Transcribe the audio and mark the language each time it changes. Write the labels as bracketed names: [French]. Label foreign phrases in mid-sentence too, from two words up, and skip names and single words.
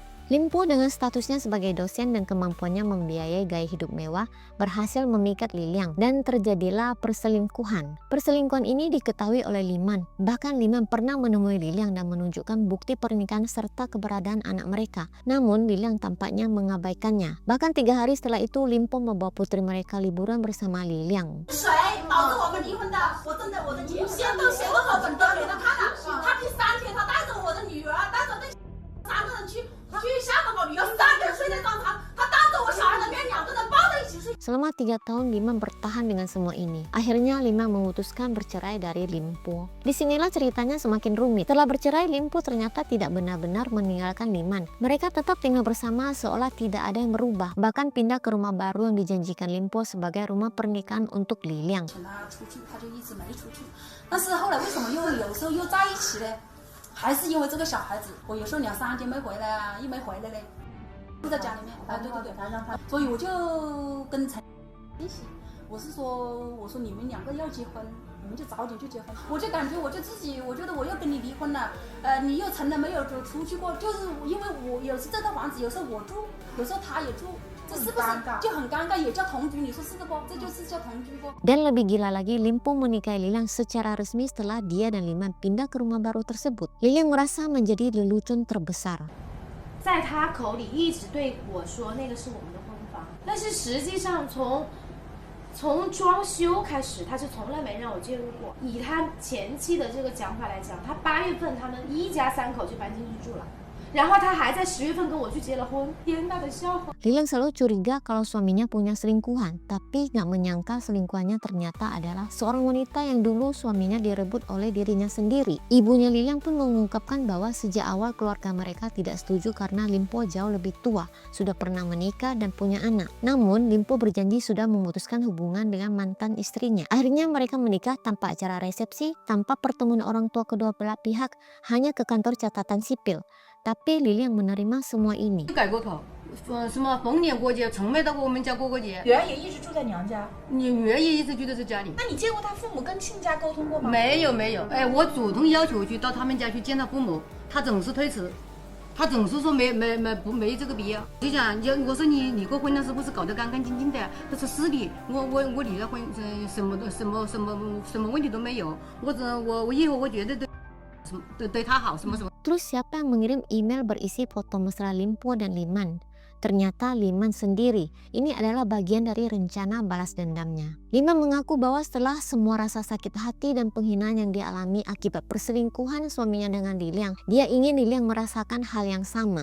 [Indonesian] Lim Po dengan statusnya sebagai dosen dan kemampuannya membiayai gaya hidup mewah berhasil memikat Liliang dan terjadilah perselingkuhan. Perselingkuhan ini diketahui oleh Liman. Bahkan Liman pernah menemui Liliang dan menunjukkan bukti pernikahan serta keberadaan anak mereka. Namun Liliang tampaknya mengabaikannya. Bahkan 3 hari setelah itu Lim Po membawa putri mereka liburan bersama Liliang. [Chinese] 谁导致我们离婚的？我真的，我的女儿写的好本都给他看了。他第3天，他带着我的女儿，带着那3个人去厦门搞旅游，3个人睡在澡堂，他当着我小孩的面，2个人抱在一起睡。 [Indonesian] Selama 3 tahun Liman bertahan dengan semua ini. Akhirnya Liman memutuskan bercerai dari Lim Po. Disinilah ceritanya semakin rumit. Setelah bercerai, Lim Po ternyata tidak benar-benar meninggalkan Liman. Mereka tetap tinggal bersama seolah tidak ada yang berubah. Bahkan pindah ke rumah baru yang dijanjikan Lim Po sebagai rumah pernikahan untuk Liliang. [Chinese] 他出去，他就一直没出去。但是后来为什么有时候又在一起呢？还是因为这个小孩子，我有时候2、3天没回来啊，一没回来嘞，就在家里面。对对对，所以我就跟陈一起，我说你们2个要结婚，你们就早点去结婚。我就感觉我就自己，我觉得我要跟你离婚了，你又从来没有出去过，就是因为我有时这套房子有时候我住，有时候他也住。这是不是就很尴尬？也叫同居，你说是不？这就是叫同居不？ [Indonesian] Dan lebih gila lagi, Lim Po menikahi Liliang secara resmi setelah dia dan Liman pindah ke rumah baru tersebut. Liliang merasa menjadi lelucon terbesar. [Chinese] 在他口里一直对我说那个是我们的婚房，但是实际上从装修开始，他是从来没让我介入过。以他前妻的这个讲法来讲，他8月份他们一家3口就搬进去住了。然后他还在10月份跟我去结了婚，天大的笑话。 [Indonesian] Lilang selalu curiga kalau suaminya punya selingkuhan, tapi nggak menyangka selingkuhannya ternyata adalah seorang wanita yang dulu suaminya direbut oleh dirinya sendiri. Ibunya Lilang pun mengungkapkan bahwa sejak awal keluarga mereka tidak setuju karena Limpo jauh lebih tua, sudah pernah menikah dan punya anak. Namun Limpo berjanji sudah memutuskan hubungan dengan mantan istrinya. Akhirnya mereka menikah tanpa acara resepsi, tanpa pertemuan orang tua kedua belah pihak, hanya ke kantor catatan sipil. Tapi Lilang menerima semua ini. [Chinese] 改过口，什么逢年过节从没到过我们家过过节。原来也一直住在娘家。你女儿也一直住在这家里。那你见过他父母跟亲家沟通过吗？没有没有，哎，我主动要求去到他们家去见他父母，他总是推辞，他总是说没这个必要。就讲我说你离过婚了是不是搞得干干净净的？他说是的，我离了婚，什么问题都没有。我以后我觉得对他好什么什么。 [Indonesian] Terus siapa yang mengirim email berisi foto mesra Limpo dan Liman? Ternyata Liman sendiri. Ini adalah bagian dari rencana balas dendamnya. Liman mengaku bahwa setelah semua rasa sakit hati dan penghinaan yang dia alami akibat perselingkuhan suaminya dengan Lilang, dia ingin Lilang merasakan hal yang sama.